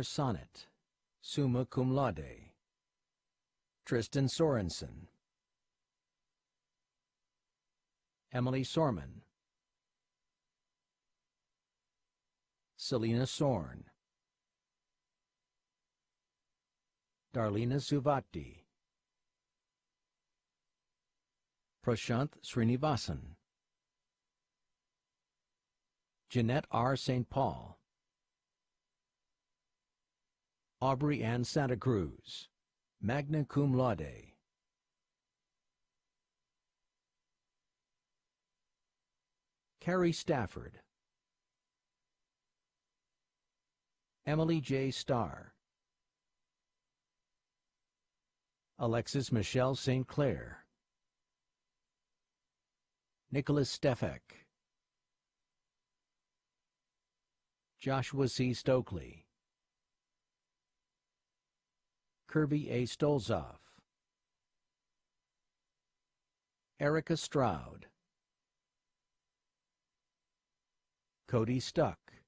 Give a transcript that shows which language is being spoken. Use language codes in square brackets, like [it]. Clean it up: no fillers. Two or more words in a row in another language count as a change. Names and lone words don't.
[en] Sonnet, [la] summa cum laude, [en] Tristan Sorensen, Emily Sorman, Selena Sorn, Darlena Suvatti, Prashanth Srinivasan, Jeanette R. St. Paul, Aubrey Ann Santa Cruz, [la] magna cum laude, [en] Carrie Stafford, Emily J. Starr, Alexis Michelle St. Clair, Nicholas Stefek, Joshua C. Stokely, Kirby A. Stolzoff, Erica Stroud, Cody Stuck,